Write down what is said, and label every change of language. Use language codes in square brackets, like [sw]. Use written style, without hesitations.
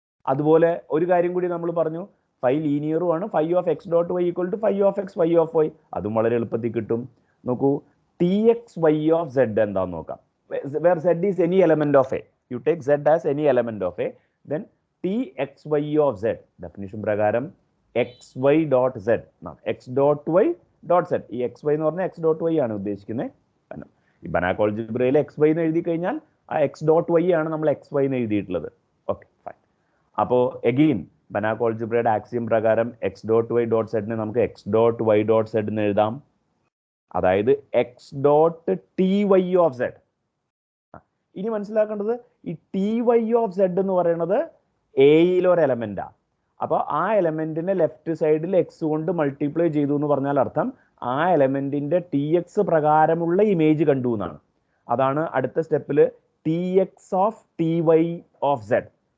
[ml] അതുപോലെ ഒരു കാര്യം കൂടി നമ്മൾ പറഞ്ഞു, phi ലീനിയറും ആണ്. [en] phi of x dot y equal to phi of x phi of y, [ml] അതും വളരെ എളുപ്പത്തിൽ കിട്ടും. [en] നോക്കൂ tx y of z [ml] എന്താന്ന് നോക്കാം. [en] Where z is any element of a, you take z as any element of a, then tx y of z definition പ്രകാരം xy dot z, x dot y dot z. [ml] ഈ xy എന്ന് പറഞ്ഞാൽ x dot y ആണ് ഉദ്ദേശിക്കുന്നത്. കാരണം ഈ Banach algebraiൽ xy എന്ന് എഴുതി കഴിഞ്ഞാൽ ആ x dot y ആണ് നമ്മൾ xy എന്ന് എഴുതിയിട്ടുള്ളത്. [en] Okay fine. അപ്പോൾ again Banach algebraiയുടെ axiom പ്രകാരം x dot y dot z നെ നമുക്ക് x dot y dot z എന്ന് എഴുതാം. അതായത് x dot ty of z. [ml] ഇനി മനസ്സിലാക്കേണ്ടത് ഈ ty of z എന്ന് പറയുന്നത് എയിലെ ഒരു എലമെന്റാണ്. അപ്പോൾ ആ എലമെന്റിനെ ലെഫ്റ്റ് സൈഡിൽ എക്സ് കൊണ്ട് മൾട്ടിപ്ലൈ ചെയ്തു എന്ന് പറഞ്ഞാൽ അർത്ഥം ആ എലമെന്റിന്റെ ടി എക്സ് പ്രകാരമുള്ള ഇമേജ് കണ്ടു എന്നാണ്. അതാണ് അടുത്ത സ്റ്റെപ്പിൽ [en] T X of T Y of Z.